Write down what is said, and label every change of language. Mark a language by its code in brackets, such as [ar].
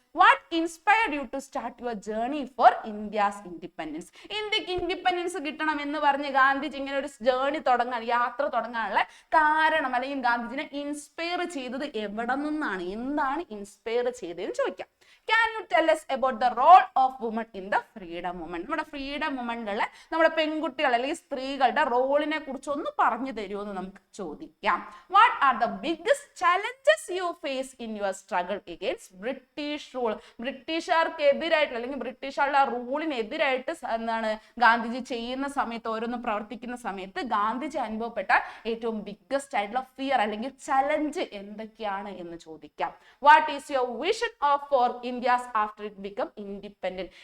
[en] What inspired you to start your journey for India's independence? [ml] ഇന്ത്യക്ക് independence കിട്ടണം എന്ന് പറഞ്ഞ് ഗാന്ധിജി ഇങ്ങനെ ഒരു ജേർണി തുടങ്ങാൻ, യാത്ര തുടങ്ങാനുള്ള കാരണം അല്ലെങ്കിൽ ഗാന്ധിജിനെ ഇൻസ്പയർ ചെയ്തത് എവിടെ നിന്നാണ്, എന്താണ് ഇൻസ്പയർ ചെയ്തതെന്ന് ചോദിക്കാം. [en] Can you tell us about the role of women in the freedom movement? [ml] നമ്മുടെ ഫ്രീഡം മൂവ്മെന്റിലുള്ള നമ്മുടെ പെൺകുട്ടികൾ അല്ലെങ്കിൽ സ്ത്രീകളുടെ റോളിനെ കുറിച്ച് ഒന്ന് പറഞ്ഞു തരുമോ എന്ന് നമുക്ക് ചോദിക്കാം. [en] What are the biggest challenges you face in your struggle against British rule? [ml] ബ്രിട്ടീഷുകാർക്ക് എതിരായിട്ട് അല്ലെങ്കിൽ ബ്രിട്ടീഷുകാരുടെ റൂളിനെതിരായിട്ട് എന്താണ് ഗാന്ധിജി ചെയ്യുന്ന സമയത്ത്, ഓരോന്ന് പ്രവർത്തിക്കുന്ന സമയത്ത് ഗാന്ധിജി അനുഭവപ്പെട്ട ഏറ്റവും ബിഗ്ഗസ്റ്റ് ആയിട്ടുള്ള ഫിയർ അല്ലെങ്കിൽ ചലഞ്ച് എന്തൊക്കെയാണ് എന്ന് ചോദിക്കാം. [en] What is your vision of for India's after it become independent?